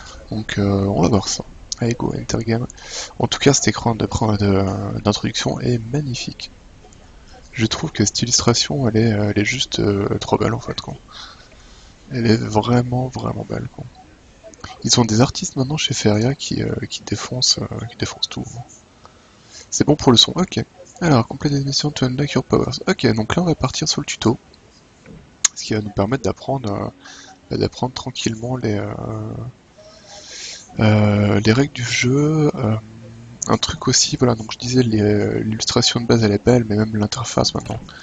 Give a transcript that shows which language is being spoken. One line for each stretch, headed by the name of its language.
French: Donc on va voir ça. Allez go, Intergame. En tout cas, cet écran d'introduction est magnifique. Je trouve que cette illustration, elle est juste trop belle en fait, quoi. Elle est vraiment, vraiment belle, quoi. Ils ont des artistes maintenant chez Feria qui défoncent tout. C'est bon pour le son, ok.
English: Alors, complete the mission to unlock your powers.
French: Ok, donc là on va partir sur le tuto. Ce qui va nous permettre d'apprendre tranquillement les règles du jeu. Un truc aussi, voilà, donc je disais l'illustration de base elle est belle, mais même l'interface maintenant.